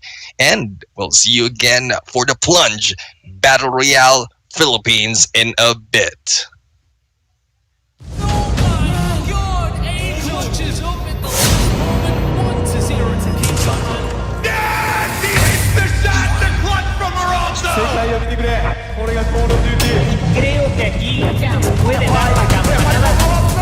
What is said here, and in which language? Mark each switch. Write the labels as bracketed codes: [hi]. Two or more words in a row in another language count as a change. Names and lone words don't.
[en] And we'll see you again for the Plunge Battle Royale Philippines in a bit. Oh my god! A clutches up at the last moment. 1-0 to keep behind. Yes! He hits the shot to clutch from [ja] 世 [en] Morocco! [ja] 界を見てくれこれが Call of Duty [es] Creo que aquí puede dar la campanada.